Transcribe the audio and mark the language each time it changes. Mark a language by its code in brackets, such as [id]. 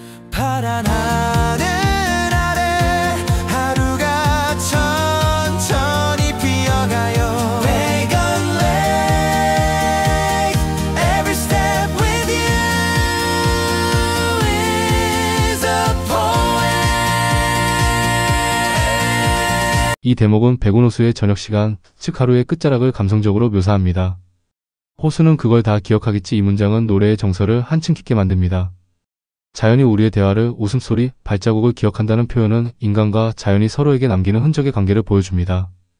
[ko] 파란 하늘 아래 하루가 천천히 피어가요. [en] Vegan Lake, every step with you is a poem. [ko] 이 대목은 백운호수의 저녁 시간, 즉 하루의 끝자락을 감성적으로 묘사합니다. 호수는 그걸 다 기억하겠지. 이 문장은 노래의 정서를 한층 깊게 만듭니다. 자연이 우리의 대화를, 웃음소리, 발자국을 기억한다는 표현은 인간과 자연이 서로에게 남기는 흔적의 관계를 보여줍니다.